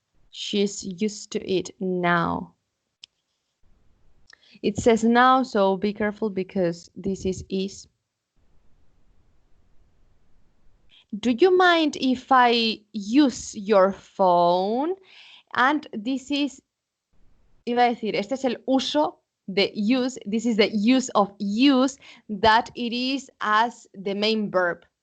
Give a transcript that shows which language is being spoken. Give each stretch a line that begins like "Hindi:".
English: She's used to it now. It says now, so be careful because this is. Do you mind if I use your phone? And this is,
Spanish: iba a decir, este es el uso de use.
English: This is the use of use that it is as the main verb.